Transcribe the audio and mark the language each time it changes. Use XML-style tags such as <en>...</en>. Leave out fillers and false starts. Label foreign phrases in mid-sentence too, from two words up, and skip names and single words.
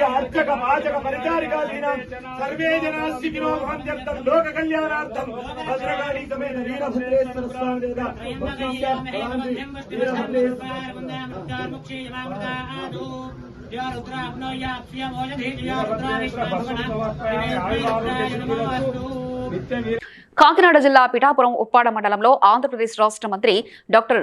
<sa>अर्चक वाचक परिचारिकादीनां सर्वे जना सुखिनो भवन्तु लोक कल्याणार्थं भद्रकाली समेत वीरभद्रेश्वर स्वामी देवता</sa> <te>కాకినాడ జిల్లా పిఠాపురం ఉప్పాడ మండలంలో ఆంధ్రప్రదేశ్ రాష్ట్ర మంత్రి డాక్టర్</te>